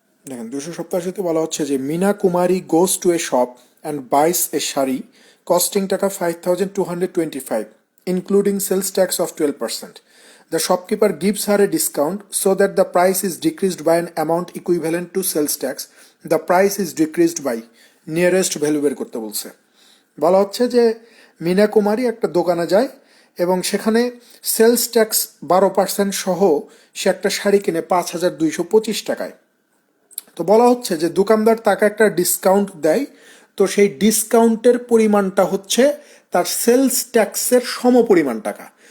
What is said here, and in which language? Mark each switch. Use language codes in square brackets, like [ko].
[bn] দেখেন 287-তে বলা হচ্ছে যে [en] Meena Kumari goes to a shop and buys a sari costing taka 5225 including sales tax of 12%. The shopkeeper gives her a discount so that the price is decreased by an amount equivalent to sales tax. The price is decreased by nearest value [bn] বের করতে বলছে। বলা হচ্ছে যে মিনা কুমারী একটা দোকানে যায় এবং সেখানে সেলস ট্যাক্স 12% সহ সে একটা শাড়ি কিনে 5225 টাকায়। তো বলা হচ্ছে যে দোকানদার তাকে একটা ডিসকাউন্ট দেয়, তো সেই ডিসকাউন্টের পরিমাণটা হচ্ছে তার সেলস ট্যাক্সের সমপরিমাণ টাকা।